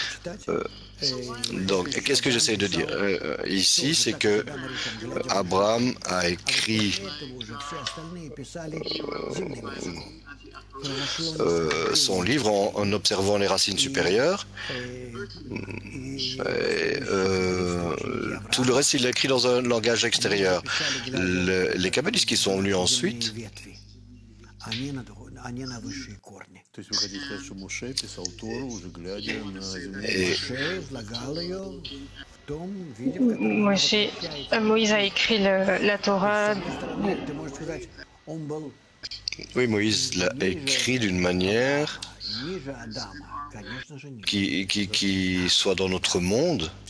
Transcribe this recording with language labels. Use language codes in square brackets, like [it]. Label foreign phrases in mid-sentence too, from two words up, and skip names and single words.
[fr] Donc, qu'est-ce que j'essaie de dire ici, c'est que Abraham a écrit son livre en observant les racines supérieures. Et, tout le reste, il l'a écrit dans un langage extérieur. Les kabbalistes qui sont venus ensuite, [ru] То есть вы хотите сказать, что Моше писал Тору, уже глядя на землю? [fr] et Moïse a écrit la Torah. oui, Moïse l'a écrit d'une manière qui soit dans notre monde.